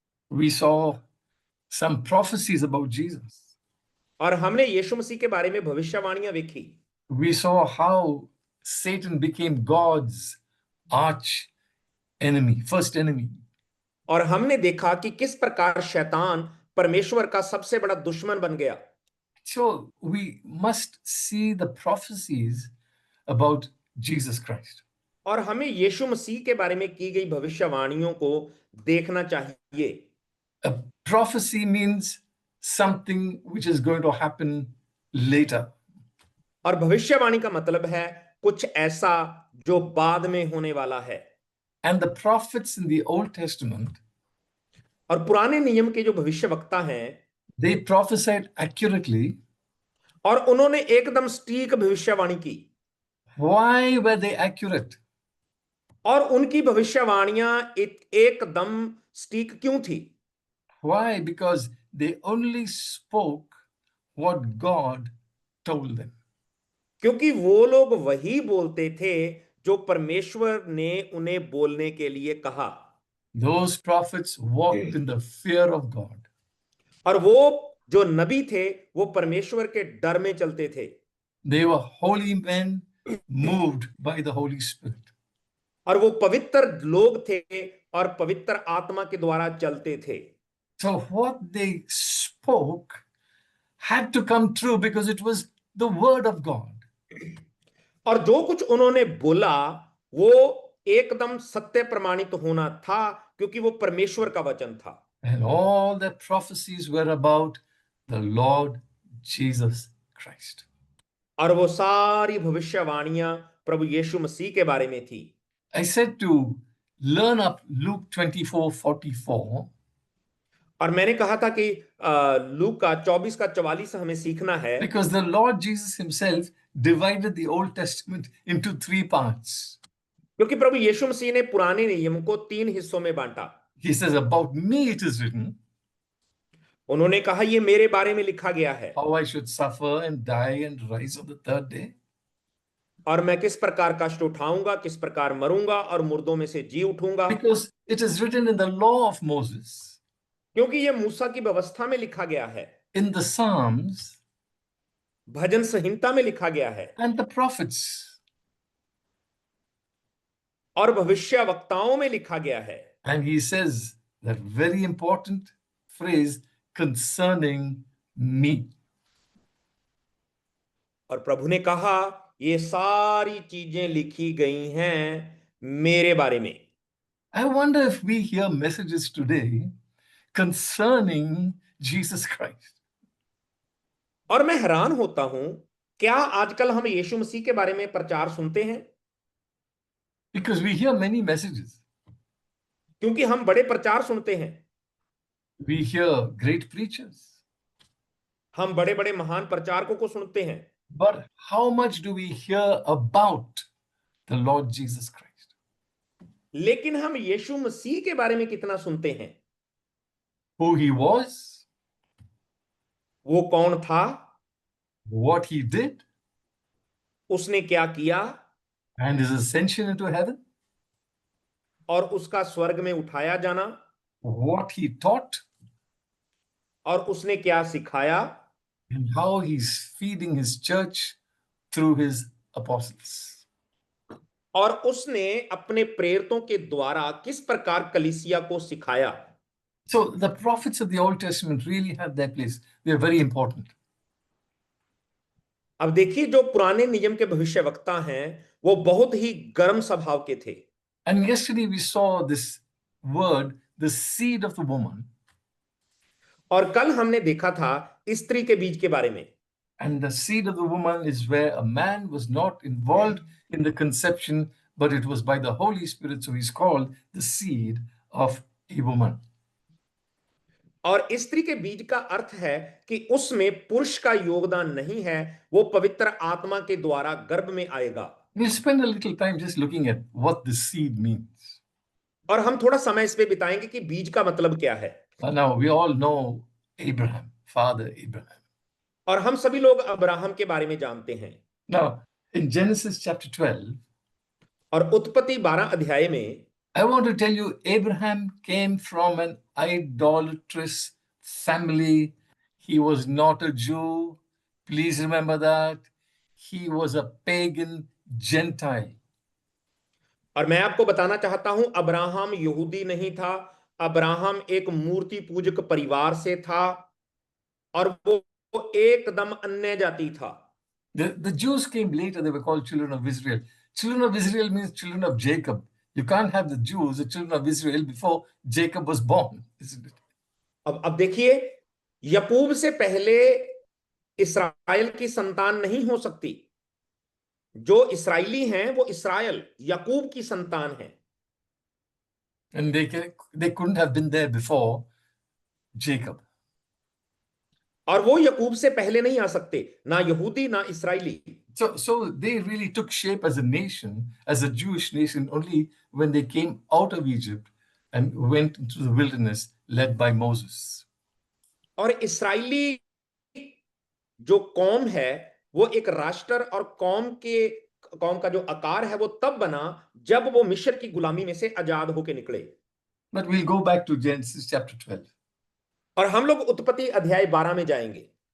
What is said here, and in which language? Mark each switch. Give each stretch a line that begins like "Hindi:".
English: We saw some prophecies about Jesus.
Hindi: और हमने यीशु मसीह के बारे में भविष्यवाणियां देखी।
English: We saw how Satan became God's arch enemy, first enemy.
Hindi: और हमने देखा कि किस प्रकार शैतान परमेश्वर का सबसे बड़ा दुश्मन बन गया।
English: So we must see the prophecies about Jesus Christ.
Hindi: और हमें यीशु मसीह के बारे में की गई भविष्यवाणियों को देखना चाहिए।
English: A prophecy means something which is going to happen later.
Hindi: और भविष्यवाणी का मतलब है कुछ ऐसा जो बाद में होने वाला है।
English: And the prophets in the Old Testament,
Hindi: और पुराने नियम के जो भविष्यवक्ता हैं,
English: they prophesied accurately.
Hindi: और उन्होंने एकदम सटीक भविष्यवाणी की।
English: Why were they accurate?
Hindi: और उनकी भविष्यवाणियां एकदम सटीक क्यों थी?
English: Why? Because they only spoke what God told them.
Hindi: क्योंकि वो लोग वही बोलते थे जो परमेश्वर ने उन्हें बोलने के लिए कहा।
English: Those prophets walked in the fear of God.
Hindi: और वो जो नबी थे वो परमेश्वर के डर में चलते थे
English: They were holy men moved by the Holy Spirit.
Hindi: और वो पवित्र लोग थे और पवित्र आत्मा के द्वारा चलते थे।
English: So what they spoke had to come true because it was the word of God.
Hindi: और जो कुछ उन्होंने बोला वो एकदम सत्य प्रमाणित होना था क्योंकि वो परमेश्वर का वचन था।
English: And all the prophecies were about the Lord Jesus Christ.
Hindi: और वो सारी भविष्यवाणियां प्रभु यीशु मसीह के बारे में थी।
English: I said to learn up Luke 24:44
Hindi: और मैंने कहा था कि लूक का 24 का 44 हमें सीखना है
English: because the Lord Jesus himself divided the Old Testament into 3 parts.
Hindi: क्योंकि प्रभु यीशु मसीह ने पुराने नियम को 3 हिस्सों में बांटा।
English: He says, about me it is written,
Hindi: उन्होंने कहा ये मेरे बारे में लिखा गया है
English: how I should suffer and die and rise on the third day.
Hindi: और मैं किस प्रकार कष्ट उठाऊंगा, किस प्रकार मरूंगा और मुर्दों में से जी उठूंगा।
English: Because it is written in the law of Moses,
Hindi: क्योंकि ये मूसा की व्यवस्था में लिखा गया है,
English: in the Psalms,
Hindi: भजन संहिता में लिखा गया है
English: and the prophets.
Hindi: और भविष्यवक्ताओं में लिखा गया है।
English: And he says that very important phrase concerning me.
Hindi: और प्रभु ने कहा ये सारी चीजें लिखी गई हैं मेरे बारे में।
English: I wonder if we hear messages today concerning Jesus Christ.
Hindi: और मैं हैरान होता हूं क्या आजकल हम यीशु मसीह के बारे में प्रचार सुनते हैं?
English: Because we hear many messages.
Hindi: क्योंकि हम बड़े प्रचार सुनते हैं,
English: We hear great preachers.
Hindi: हम बड़े बड़े महान प्रचारकों को सुनते हैं,
English: But how much do we hear about the Lord Jesus Christ?
Hindi: लेकिन हम यीशु मसीह के बारे में कितना सुनते हैं?
English: Who he was,
Hindi: वो कौन था,
English: what he did,
Hindi: उसने क्या किया
English: and his ascension into heaven,
Hindi: और उसका स्वर्ग में उठाया जाना,
English: what he taught,
Hindi: और उसने क्या सिखाया,
English: and how he's feeding his church through his apostles.
Hindi: और उसने अपने प्रेरितों के द्वारा किस प्रकार कलीसिया को सिखाया।
English: So the prophets of the Old Testament really have their place. They are very important.
Hindi: अब देखिए जो पुराने नियम के भविष्यवक्ता हैं वो बहुत ही गर्म स्वभाव के थे।
English: And yesterday we saw this word, the seed of the woman.
Hindi: और कल हमने देखा था स्त्री के बीज के बारे में।
English: And the seed of the woman is where a man was not involved in the conception, but it was by the Holy Spirit. So he's called the seed of a woman.
Hindi: और स्त्री के बीज का अर्थ है कि उसमें पुरुष का योगदान नहीं है, वो पवित्र आत्मा के द्वारा गर्भ में आएगा।
English: We'll spend a little time just looking at what the seed means.
Hindi: और हम थोड़ा समय इस पे बिताएंगे कि बीज का मतलब क्या है।
English: Now we all know Abraham, Father Abraham.
Hindi: और हम सभी लोग अब्राहम के बारे में जानते हैं।
English: Now in Genesis chapter 12,
Hindi: और उत्पत्ति 12 अध्याय में
English: I want to tell you, Abraham came from an idolatrous family. He was not a Jew. Please remember that. He was a pagan Gentile.
Hindi: और मैं आपको बताना चाहता हूं अब्राहम यहूदी नहीं था, अब्राहम एक मूर्ति पूजक परिवार से था और वो एकदम अन्य जाति था।
English: The Jews came later. They were called children of Israel. Children of Israel means children of Jacob. You can't have the Jews, the children of Israel, before Jacob was born, isn't it?
Hindi: अब देखिए याकूब से पहले इस्राएल की संतान नहीं हो सकती। जो इस्राएली हैं वो इस्राएल याकूब की संतान है।
English: And they couldn't have been there before Jacob.
Hindi: और वो याकूब से पहले नहीं आ सकते, ना यहूदी ना इस्राएली।
English: So they really took shape as a nation, as a Jewish nation, only when they came out of Egypt and went into the wilderness led by Moses.
Hindi: और इस्राएली जो कौम है वो एक राष्ट्र और कौम का जो आकार है वो तब बना जब वो मिस्र की गुलामी में से आजाद होकर निकले।
English: But we'll go back to Genesis chapter 12.
Hindi: और हम लोग उत्पत्ति अध्याय 12 में जाएंगे।